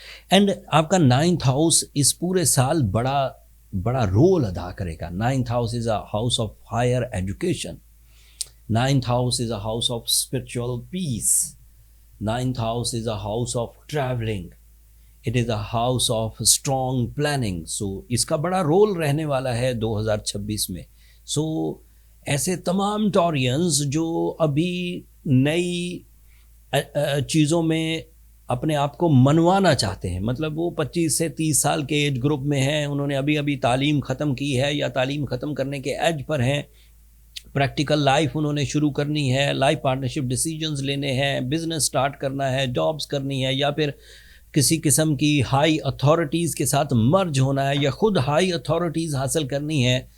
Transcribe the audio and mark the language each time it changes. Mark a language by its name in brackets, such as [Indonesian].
[Urdu] And آپ کا 9th house اس پورے سال بڑا رول ادا کرے گا. [English] 9th house is a house of higher education, 9th house is a house of spiritual peace, 9th house is a house of traveling. It is a house of strong planning. [Urdu] So اس کا بڑا role رہنے والا ہے 2026 میں. So ایسے تمام ٹورینز جو ابھی نئی چیزوں میں اپنے آپ کو منوانا چاہتے ہیں، مطلب وہ 25 سے 30 سال کے ایج گروپ میں ہیں، انہوں نے ابھی تعلیم ختم کی ہے یا تعلیم ختم کرنے کے ایج پر ہیں، پریکٹیکل لائف انہوں نے شروع کرنی ہے، لائف پارٹنرشپ ڈیسیجنز لینے ہیں، بزنس سٹارٹ کرنا ہے، جابز کرنی ہے، یا پھر کسی قسم کی ہائی اتھارٹیز کے ساتھ مرج ہونا ہے، یا خود ہائی اتھارٹیز حاصل کرنی ہے.